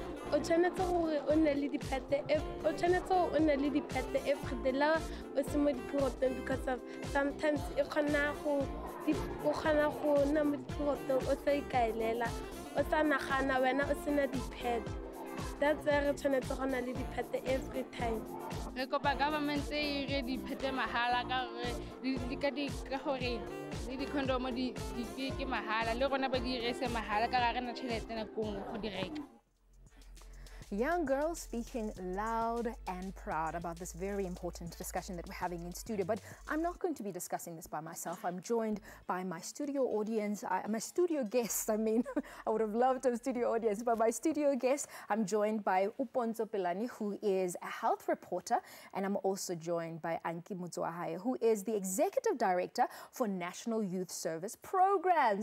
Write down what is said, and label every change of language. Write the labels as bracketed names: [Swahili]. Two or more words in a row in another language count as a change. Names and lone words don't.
[Tswana] o tshwanetse gore o nne le di-pete [English] every day [Tswana] la o se mo dipirotong [English] because of sometimes [Tswana] o kgona go nna mo dipirotong o sa ikaelela o sa nagana wena o sena di-pet. That's why re tshwanetse go nna le di-pete [English] every time. [Tswana] Re kopa government e re di-pete mahala ka gore le di-condom di ke mahala le rona ba di rese mahala ka ga rena tšhelete nakong go di reka. [English] Young girls speaking loud and proud about this very important discussion that we're having in studio. But I'm not going to be discussing this by myself. I'm joined by my studio audience. I'm a studio guest. I mean, I would have loved a studio audience, but my studio guest, I'm joined by Uponzo Pelani, who is a health reporter, and I'm also joined by Anki Mutsuahaya, who is the Executive Director for National Youth Service Programs.